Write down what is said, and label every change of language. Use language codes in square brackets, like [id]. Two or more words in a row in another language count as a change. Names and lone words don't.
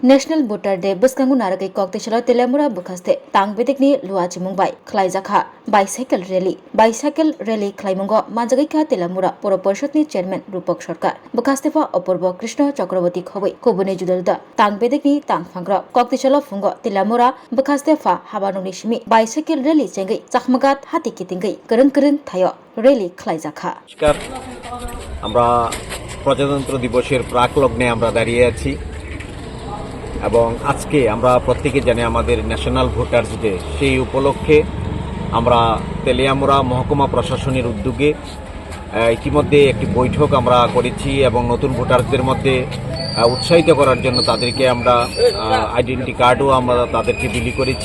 [en] national voter day [brx] बसकांगु नारगै कॉकटेशला तेलामुरा बुखास्ते तांगबेदेखनि लुआची मुंबाई खलाइजाखा [en] bicycle rally [brx] खलाइमुंगो मानजागैखा तेलामुरा पौर परिषदनि चेयरमैन रूपक सरकार बुखास्तेफा अपूर्व कृष्ण चक्रवर्ती खबै कुबुने जुदलदा तांगबेदेखनि तांगफांग्र कॉकटेशला फुंगो तेलामुरा बुखास्तेफा हाबानुनि सिमी [en] bicycle rally [brx] चेंगै चाखमागात हाति कितिंगै करन थायो रैली खलाइजाखा। [bn] আমরা প্রজাতন্ত্র দিবসের প্রাক লগ্নে আমরা দাঁড়িয়ে আছি এবং আজকে আমরা প্রত্যেকে জানি আমাদের [en] national voters day. [bn] সেই উপলক্ষে আমরা তেলিয়ামুড়া মহকুমা প্রশাসনের উদ্যোগে ইতিমধ্যে একটি বৈঠক আমরা করেছি এবং নতুন ভোটারদের মধ্যে উৎসাহিত করার জন্য তাদেরকে আমরা [en] identi card-o [bn] আমরা তাদেরকে বিলি করেছি।